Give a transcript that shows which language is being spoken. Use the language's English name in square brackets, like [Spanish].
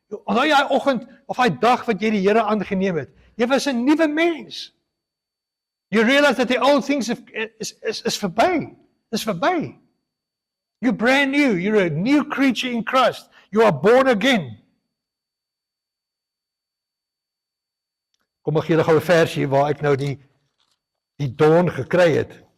[Afrikaans] Onthou jy daai oggend of daai dag wat jy die Here aangeneem het? Jy was 'n nuwe mens. [English] You realize that the old things [Afrikaans] is verby. Is verby. [English] You're brand new. You're a new creature in Christ. You are born again. [Afrikaans] Kom ek gee julle gou 'n versie waar ek nou die dawn gekry het.